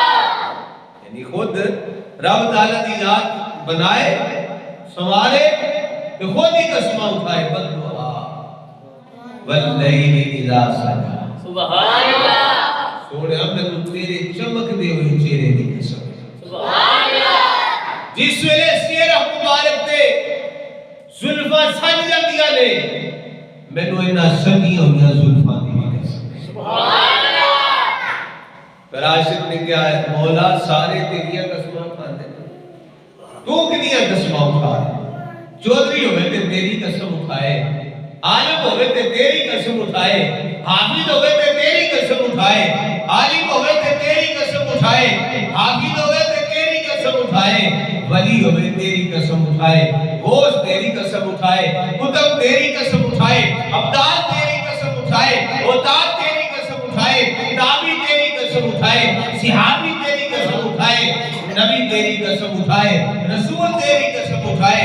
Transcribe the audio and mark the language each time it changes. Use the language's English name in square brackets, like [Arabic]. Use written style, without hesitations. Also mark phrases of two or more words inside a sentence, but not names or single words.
[Punjabi] یعنی خود رب تعالیٰ دی ذات بنائے، سوارے، خود ہی قسمہ اٹھائے۔ [Arabic] بددعا واللیل اذا سجا۔ سبحان اللہ۔ [Punjabi] سونے ہم نے تیرے چمک دے ہوئے چہرے دی قسم۔ [Arabic] سبحان اللہ۔ [Punjabi] جس ویلے چہرہ مبارک تے زلفاں سج جاندیاں نے، مینوں انہاں سجیاں ہوئیاں زلفاں دی قسم۔ [Arabic] سبحان اللہ۔ [Punjabi] پھر عاشق نے کہا ہے مولا سارے تیریاں قسماں کھاندے ہیں، تو کتنیاں قسماں اٹھا رہے؟ چودھری ہوئے تے تیری قسم اٹھائے، عالم ہوئے تے تیری قسم اٹھائے، حافظ ہوئے تے تیری قسم اٹھائے، عالم ہوئے تے تیری قسم اٹھائے، حافظ ہوئے تے تیری قسم اٹھائے، ولی ہوئے تیری قسم اٹھائے، غوث تیری قسم اٹھائے، قطب تیری قسم اٹھائے، ابدال تیری قسم اٹھائے، اوتاد تیری قسم اٹھائے، تابی تیری قسم اٹھائے، صحابی تیری قسم اٹھائے، نبی تیری قسم اٹھائے، رسول تیری قسم اٹھائے۔